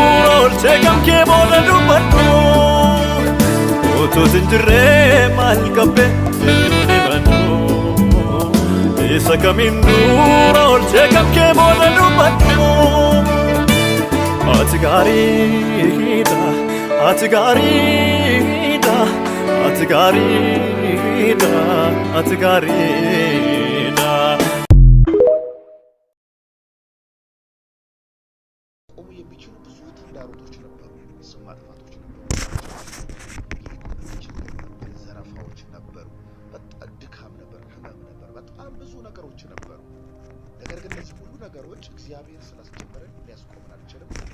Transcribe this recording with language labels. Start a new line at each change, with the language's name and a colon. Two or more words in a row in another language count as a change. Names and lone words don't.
Oromo: oolchee kam kee booda dubbadhu utuutin jirree maal qabbe eenyuun himadhu isa kamiin dura oolchee kam kee booda dubbadhu ati gaariidha ati gaariidha ati gaariidha ati gaariidha
Amharic: ቆሙ የሚችሉ ብዙ ተግዳሮቶች ነበሩ። ስም ማጥፋቶች ነበሩ፣ ዘረፋዎች ነበሩ፣ በጣም ድካም ነበር፣ ህመም ነበር፣ በጣም ብዙ ነገሮች ነበሩ። ነገር ግን እነዚህ ሁሉ ነገሮች እግዚአብሔር ስላስጀመረን ሊያስቆመን አልቻለም።